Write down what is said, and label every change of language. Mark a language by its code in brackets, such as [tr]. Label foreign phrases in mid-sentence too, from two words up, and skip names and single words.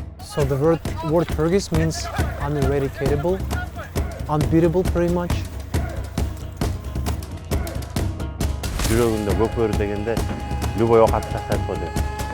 [en] So the word Kyrgyz means uneradicatable, unbeatable pretty much. [kk] Жүрегімде көкбөрі дегенде любой оқ атып тастайды ғой деп.